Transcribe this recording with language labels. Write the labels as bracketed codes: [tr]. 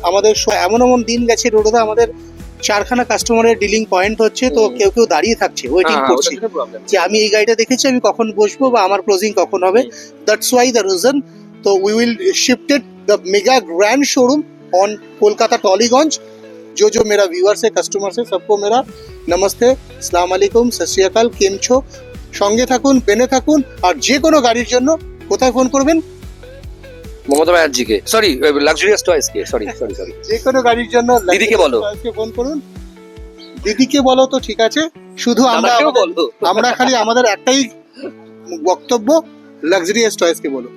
[bn] আমাদের এমন এমন দিন গেছে রোডদা, আমাদের 4খানা কাস্টমারের ডিলিং পয়েন্ট হচ্ছে, তো কেউ কেউ দাঁড়িয়ে থাকছে, ওয়েটিং করছে যে আমি এই গাড়িটা দেখেছি, আমি কখন বসবো বা আমার ক্লোজিং কখন হবে। [en] That's why the reason. তো we will shifted the mega grand showroom on Kolkata Tollygunge. [hi] जो मेरा व्यूअर्स है, कस्टमर्स है, सबको मेरा नमस्ते, अस्सलाम वालेकुम, सत श्री अकाल, केम छो। [bn] সঙ্গে থাকুন, বেনে থাকুন। আর যে কোনো গাড়ির জন্য কোথায় ফোন করবেন? মমতা ব্যানার্জিকে, সরি লাক্সারিয়াস টয়েসকে, সরি। যে কোনো গাড়ির জন্য দিদিকে বলো। ফোন করুন। দিদিকে বলো তো ঠিক আছে, শুধু দাদাকেও বলো। আমরা খালি আমাদের একটাই বক্তব্য, লাক্সারিয়াস টয়েসকে বলো।